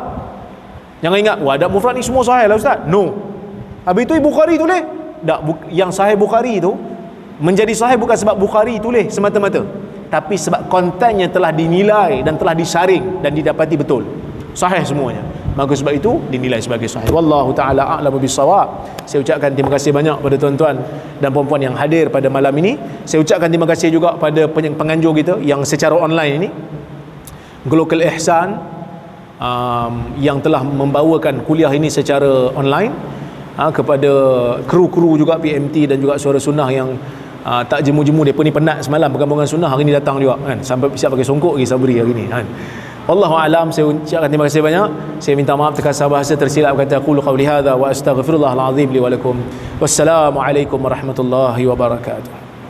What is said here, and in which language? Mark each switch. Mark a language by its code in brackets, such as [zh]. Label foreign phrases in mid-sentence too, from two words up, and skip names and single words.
[ms] Jangan ingat, wah Adab Mufrad ni semua sahih lah Ustaz. No. Habis tu Bukhari tulis. Tak, yang Sahih Bukhari tu menjadi sahih bukan sebab Bukhari tulis semata-mata, tapi sebab kontennya telah dinilai dan telah disaring dan didapati betul sahih semuanya. Maka sebab itu dinilai sebagai sahih. [ar] والله تعالى أعلم بالصواب. [ms] Saya ucapkan terima kasih banyak pada tuan-tuan dan puan-puan yang hadir pada malam ini. Saya ucapkan terima kasih juga pada penganjur kita yang secara online ini, Global Ihsan, yang telah membawakan kuliah ini secara online, kepada kru-kru juga PMT dan juga Suara Sunnah yang tak jemu-jemu. Mereka ni penat semalam perkembangan sunnah, hari ni datang juga kan, sampai siap pakai songkok lagi sabri hari ni kan. [ar] والله أعلم. [ms] Saya ucapkan terima kasih banyak. Saya minta maaf terkasar bahasa tersilap kata [ar] أقول قولي هذا وأستغفر الله العظيم لي ولكم. والسلام عليكم ورحمة الله وبركاته.